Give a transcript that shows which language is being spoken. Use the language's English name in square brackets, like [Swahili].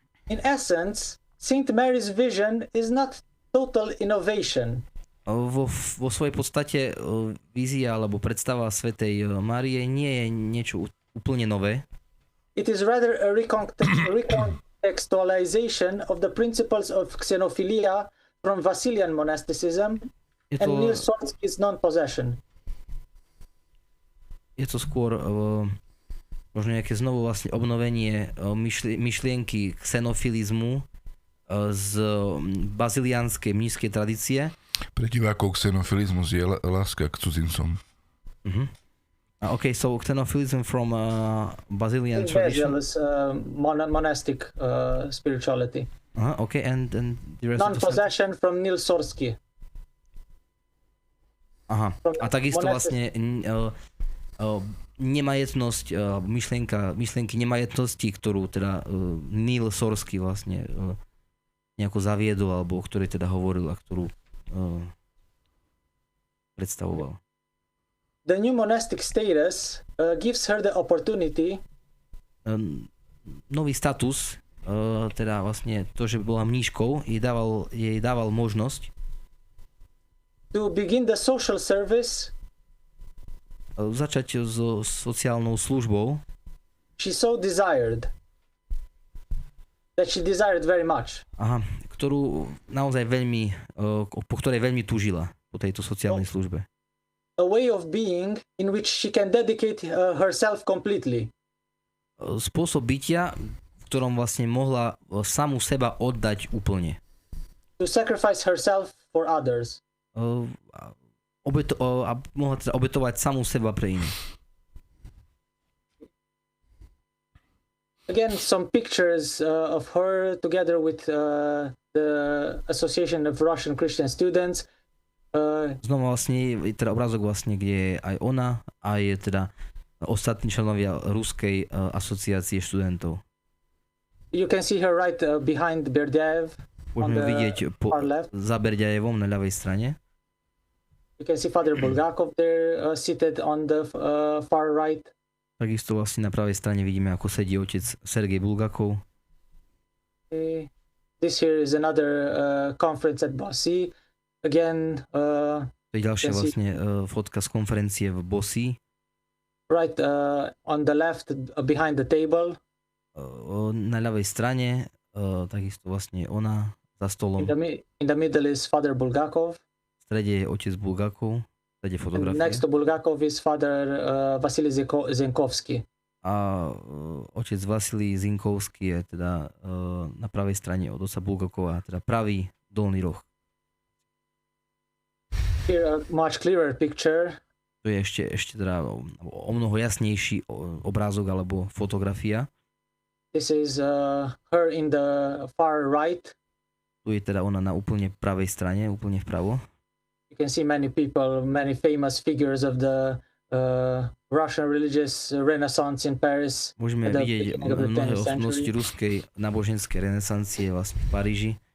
[English] In essence, Saint Mary's vision is not total innovation. [Slovak] Vo svojej podstate vízia alebo predstava svätej Márie nie je niečo úplne nové. [English] It is rather a recontextualization of the principles of xenophilia from Vassilian monasticism and Nils Solsky's non-possession. [Slovak] Je to skôr možno nejaké znovu vlastne obnovenie myšlienky xenofilizmu z baziliánskej mníšskej tradície. Pre divákov xenofilizmus je láska k cudzincom. [English] Okay, so xenophilism from Basilian tradition. Monastic spirituality. Okay, and the rest non-possession from Nils Solsky. [Slovak] A takisto vlastne nemajetnosť, myšlienky nemajetnosti, ktorú teda Nil Sorsky vlastne nejako zaviedol, alebo o ktorej teda hovoril a ktorú predstavoval. [English] The new monastic status gives her the opportunity. [Slovak] Nový status, teda vlastne to, že bola mníškou, jej dával možnosť [English] to begin the social service. [Slovak] Začať so sociálnou službou. [English] She so desired. That she desired very much. [Slovak] Ktorú naozaj veľmi, po ktorej veľmi túžila, po tejto sociálnej službe. [English] A way of being in which she can dedicate herself completely. [Slovak] Spôsob bytia, v ktorom vlastne mohla samu seba oddať úplne. [English] To sacrifice herself for others. [Slovak] Mohla teda obetovať samú seba pre iných. [English] Again, some pictures of her together with the Association of Russian Christian Students. [Slovak] Znova vlastne, teda obrázok vlastne, kde je aj ona a je teda ostatní členovia Ruskej asociácie študentov. [English] You can see her right behind Berdiaev. [Slovak] Môžeme vidieť za Berdiaevom na ľavej strane. [English] You can see Father Bulgakov there seated on the far right. [Slovak] Takisto vlastne na pravej strane vidíme, ako sedí otec Sergej Bulgakov. [English] This here is another conference at Bossy. Again, [Slovak] to je ďalšia vlastne fotka z konferencie v Bossy. [English] Right on the left behind the table. [Slovak] Na ľavej strane takisto vlastne ona za stolom. [English] In the middle is Father Bulgakov. [Slovak] V strede je otec Bulgakov. V strede fotografie. [English] Next to Bulgakov is Father Vasily Zenkovsky. [Slovak] A otec Vasily Zinkovský je teda na pravej strane od otca Bulgakova, teda pravý dolný roh. [English] Here a much clearer picture [Slovak] To je ešte teda o mnoho jasnejší obrázok alebo fotografia. [English] This is her in the far right. [Slovak] Tu je teda ona na úplne pravej strane, úplne vpravo. [English] You can see many people, many famous figures of the Russian religious renaissance in Paris. [Slovak] Môžeme vidieť mnohé osobnosti ruskej náboženskej renesancie vlastne v Paríži.